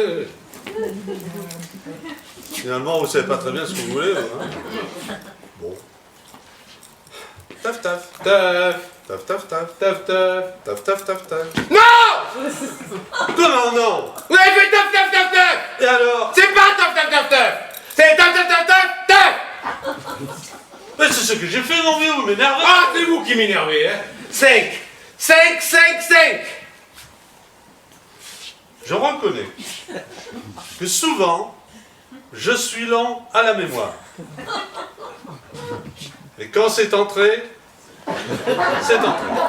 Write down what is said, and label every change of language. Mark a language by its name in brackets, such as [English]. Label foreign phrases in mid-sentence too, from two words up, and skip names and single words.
[French] Finalement, vous savez pas très bien ce que vous voulez. Hein. Bon. Taf taf. Taf. Taf taf taf. Taf taf. Taf taf taf taf. Non! Comment non? Vous avez fait taf taf taf taf! Et alors? C'est pas taf taf taf taf! C'est taf taf taf taf taf! Mais c'est ce que j'ai fait, mon vieux, vous m'énervez. Ah, c'est vous qui m'énervez, hein! 5! 5, 5, 5! Je reconnais que souvent, je suis lent à la mémoire. Et quand c'est entré, c'est entré.